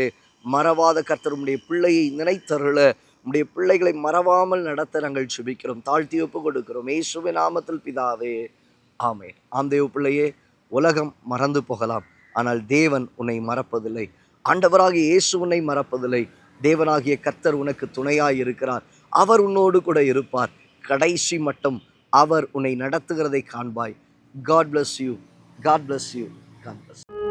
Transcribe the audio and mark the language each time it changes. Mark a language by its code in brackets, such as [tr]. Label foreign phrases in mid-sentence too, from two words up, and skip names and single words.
[ta] மறவாத கர்த்தர் உம்முடைய பிள்ளையை நினைத்தருள, உம்முடைய பிள்ளைகளை மறவாமல் நடத்த நாங்கள் ஜெபிக்கிறோம், தாழ்த்தி ஒப்பு கொடுக்கிறோம் இயேசுவின் நாமத்தில் பிதாவே, ஆமென். ஆம் தேவ பிள்ளையே, உலகம் மறந்து போகலாம், ஆனால் தேவன் உன்னை மறப்பதில்லை. ஆண்டவராகிய இயேசு உன்னை மறப்பதில்லை. தேவனாகிய கர்த்தர் உனக்கு துணையாய் இருக்கிறார். அவர் உன்னோடு கூட இருப்பார். கடைசி மட்டும் அவர் உன்னை நடத்துகிறதை காண்பாய். [en] God bless you. God bless you. God bless you.